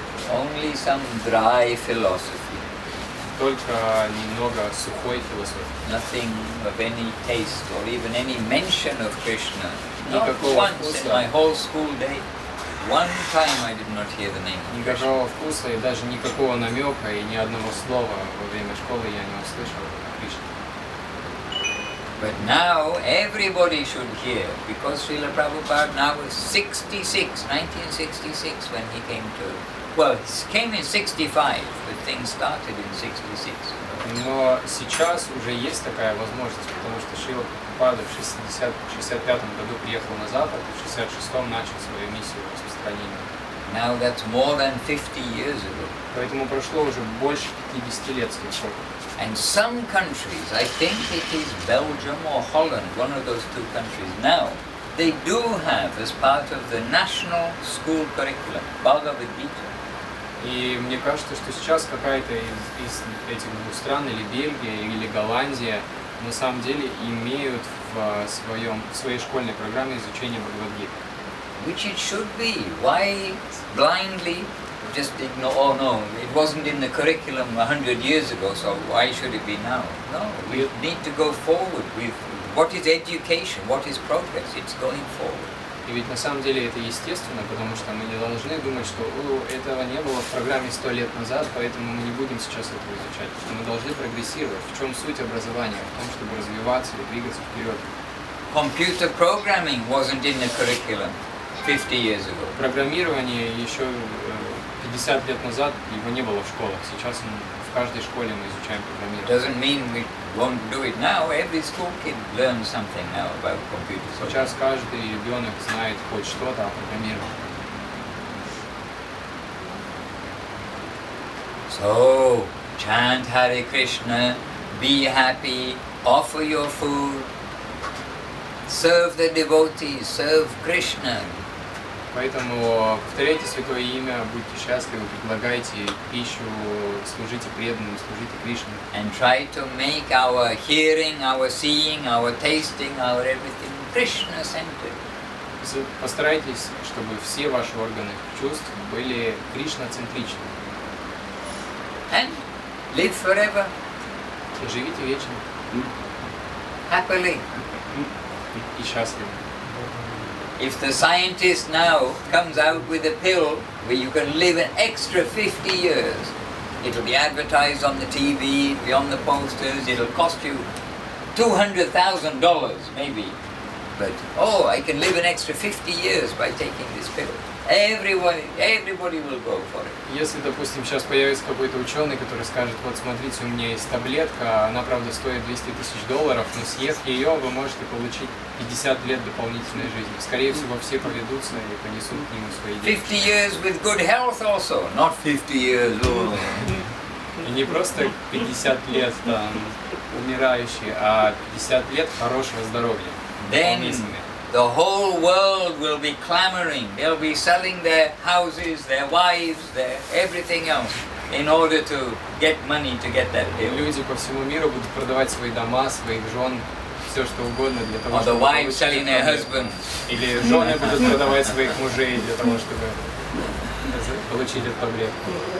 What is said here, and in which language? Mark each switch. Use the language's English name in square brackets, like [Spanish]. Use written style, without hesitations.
[English] Only some dry philosophy. [Russian] Только немного сухой философии. [English] Nothing of any taste or even any mention of Krishna. Not [Russian] Никакого [English] once [Russian] вкуса. [English] in my whole school day. One time I did not hear the name of Krishna. [Russian] Никакого вкуса и даже никакого намека и ни одного слова во время школы я не услышал о Кришне. [English] But now everybody should hear, because Srila Prabhupada now was 66, 1966 when he came to, well, he came in 65, but things started in 66. [Russian] Но сейчас уже есть такая возможность, потому что Шрила Прабхупада в 65 году приехал на Запад, и в 66-м начал свою миссию распространения. [English] Now that's more than 50 years ago. [Russian] Поэтому прошло уже больше 50 лет с тех пор. [English] And some countries, I think it is Belgium or Holland, one of those two countries now, they do have as part of the national school curriculum, Bhagavad Gita. [Russian] И мне кажется, что сейчас какая-то из этих двух стран, или Бельгия, или Голландия, на самом деле имеют в своей школьной программе изучение Бхагавад-гиты. [English] Which it should be. Why blindly just ignore, oh no, it wasn't in the curriculum 100 years ago, so why should it be now? No, we need to go forward with what is education, what is progress, it's going forward. [Russian] И ведь на самом деле это естественно, потому что мы не должны думать, что этого не было в программе 100 лет назад, поэтому мы не будем сейчас этого изучать. Потому что мы должны прогрессировать. В чем суть образования? В том, чтобы развиваться и двигаться вперед. [English] Computer programming wasn't in the curriculum 50 years ago. [Russian] Программирование еще 50 лет назад его не было в школах. Сейчас в каждой школе мы изучаем программирование. [English] Doesn't mean we won't do it now. Every school kid learns something now about computers. [Russian] Сейчас каждый ребенок знает хоть что-то о программировании. [English] So, chant Hare Krishna, be happy, offer your food, serve the devotees, serve Krishna. [Russian] Поэтому повторяйте святое имя, будьте счастливы, предлагайте пищу, служите преданным, служите Кришне. [English] And try to make our hearing, our seeing, our tasting, our everything Krishna-centered. [Russian] Постарайтесь, чтобы все ваши органы чувств были Кришна-центричны. [English] And live forever, [Russian] Живите вечно [English] happily. [Russian] и счастливы. [English] If the scientist now comes out with a pill where you can live an extra 50 years, it'll be advertised on the TV, it'll be on the posters, it'll cost you $200,000 maybe. But, I can live an extra 50 years by taking this pill. everybody will go for it. [Russian] Если, допустим, сейчас появится какой-то ученый, который скажет, вот смотрите, у меня есть таблетка, она, правда, стоит $200 000, но съев ее, вы можете получить 50 лет дополнительной жизни. Скорее всего, все поведутся и понесут к нему свои деньги. [English] 50 years with good health also, not 50 years old. [Russian] И не просто 50 лет там умирающий, а 50 лет хорошего здоровья. [English] Then the whole world will be clamoring. They'll be selling their houses, their wives, their everything else in order to get money to get that bill. [Russian] Люди по всему миру будут продавать свои дома, своих жен, все что угодно для того, [English] Or the [Russian] чтобы [English] wives [Russian] получить [English] selling their [Russian] проблему. [English] husbands. [Russian] Или жены будут продавать своих мужей для того, чтобы получить эту таблетку.